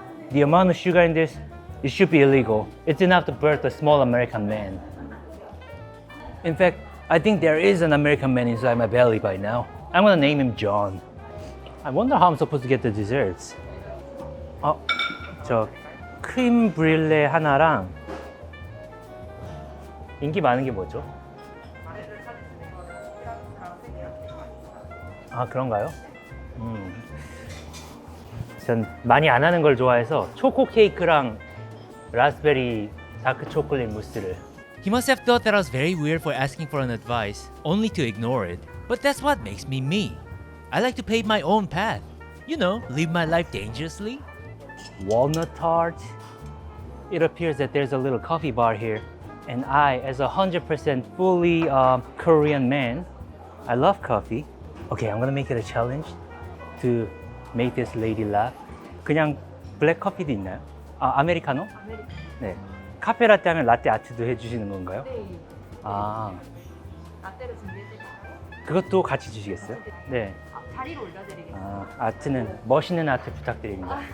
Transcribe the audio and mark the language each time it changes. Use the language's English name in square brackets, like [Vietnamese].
[English] The amount of sugar in this, it should be illegal. It's enough to birth a small American man. In fact, I think there is an American man inside my belly by now. I'm gonna name him John. I wonder how I'm supposed to get the desserts. [Korean] 저 크림 브릴레 하나랑 인기 많은 게 뭐죠? 아, 그런가요? 전 많이 안 하는 걸 좋아해서 초코 케이크랑 라스베리 다크 초콜릿 무스를. [English] He must have thought that I was very weird for asking for an advice, only to ignore it. But that's what makes me me. I like to pave my own path. You know, live my life dangerously. Walnut tart. It appears that there's a little coffee bar here. And I, as a 100% fully Korean man, I love coffee. Okay, I'm gonna make it a challenge to make this lady laugh. [Korean] 그냥 블랙 커피도 있나요? 아, 아메리카노? 네. 카페라떼 하면 라떼 아트도 해주시는 건가요? 네. 아, 라떼를 준비해드릴까요? 그것도 같이 주시겠어요? 네. 자리로 올려드리겠습니다. 아, 아트는 멋있는 아트 부탁드립니다.